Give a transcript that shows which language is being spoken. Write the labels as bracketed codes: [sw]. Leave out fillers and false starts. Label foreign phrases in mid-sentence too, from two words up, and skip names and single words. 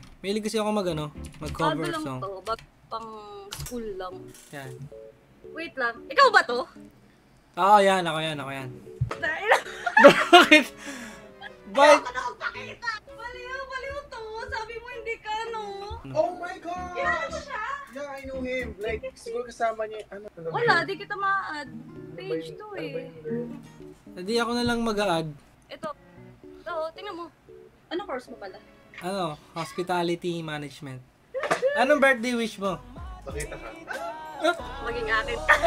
[tl] Mahilig kasi ako mag-cover bago lang song. to. Bago pang school lang. Yan. Wait lang. Ikaw ba to? Oo, yan. Ako yan. Dahil... Bakit? Bakit? Baliw to. Sabi mo hindi ka, no? [en] Oh my God! [tl] Kilala mo siya? [en] Yeah, I know him. Like, [tl] siguro kasama niya. Ano ba Wala, yun? di kita ma-add. Page to Ano ba eh. yung girl? Hindi ako na lang mag-a-add. Ito, tingnan mo. Ano course mo pala? [en] Hospitality Management. [tl] Anong birthday wish mo? Pakita ka. Maging akin.